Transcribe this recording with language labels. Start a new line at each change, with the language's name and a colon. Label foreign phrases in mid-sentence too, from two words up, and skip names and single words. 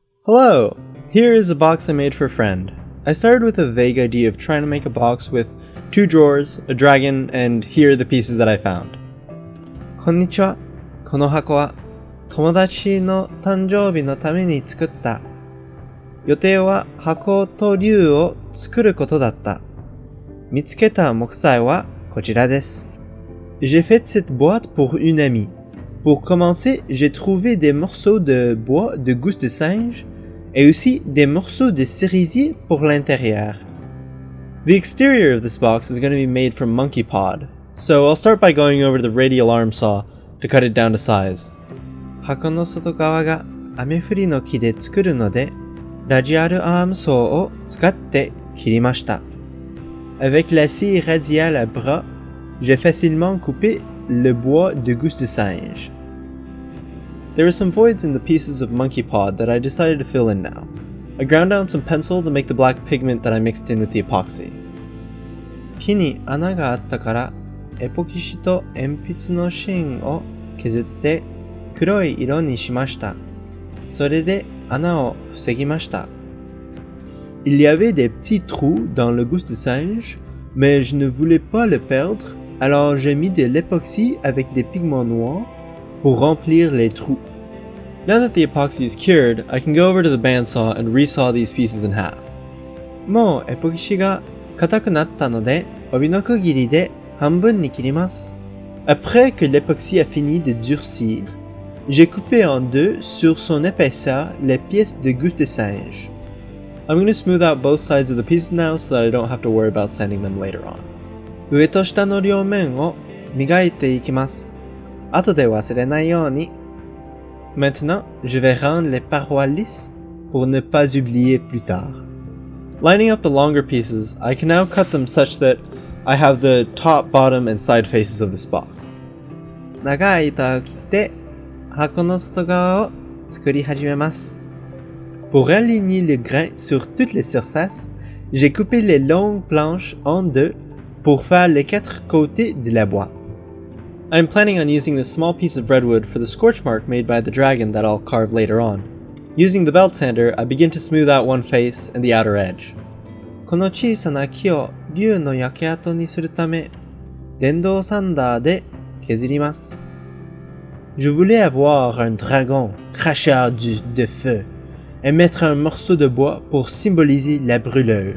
English: Hello! Here is a box I made for a friend. I started with a vague idea of trying to make a box with 2 drawers, a dragon, and here are the pieces that I found.
Japanese: こんにちは。この箱は友達の誕生日のために作った。予定は箱と竜を作ることだった。見つけた木材はこちらです。
French: J'ai fait cette boîte pour une amie. Pour commencer, j'ai trouvé des morceaux de bois de gousse de singe et aussi des morceaux de cerisier pour l'intérieur.
English: The exterior of this box is going to be made from monkey pod, so I'll start by going over to the radial arm saw to cut it down to size.
Japanese: 箱の外側が雨降りの木で作るので、ラジアルアームソーを使って切りました。
French: Avec la scie radiale à bras, j'ai facilement coupé le bois de gousse de singe.
English: There were some voids in the pieces of monkey pod that I decided to fill in now. I ground down some pencil to make the black pigment that I mixed in with the epoxy.
Japanese: 木に穴があったから、エポキシと鉛筆の芯を削って黒い色にしました。それで穴を防ぎました。
French: Il y avait des petits trous dans le gousse de singe, mais je ne voulais pas le perdre, alors j'ai mis de l'époxy avec des pigments noirs pour remplir les trous.
English: Now that the epoxy is cured, I can go over to the bandsaw and resaw these pieces in half.
Japanese: もうエポキシが硬くなったので、帯の区切りで半分に切ります。
French: Après que l'époxy a fini de durcir, j'ai coupé en deux sur son épaisseur les pièces de gousse de singe.
English: I'm going to smooth out both sides of the pieces now so that I don't have to worry about sanding them later on.
Japanese: 上と下の両面を磨いていきます。後で忘れないように。
French: Maintenant, je vais rendre les parois lisses pour ne pas oublier plus tard.
English: Lining up the longer pieces, I can now cut them such that I have the top, bottom, and side faces of this box.
Japanese: 長い板を切って箱の外側を作り始めます。
French: Pour aligner le grain sur toutes les surfaces, j'ai coupé les longues planches en deux pour faire les 4 côtés de la boîte.
English: I'm planning on using this small piece of redwood for the scorch mark made by the dragon that I'll carve later on. Using the belt sander, I begin to smooth out one face and the outer edge.
Japanese: この小さな木を竜の焼け跡にするため、電動サンダーで削ります。
French: Je voulais avoir un dragon cracheur de feu et mettre un morceau de bois pour symboliser la brûlure.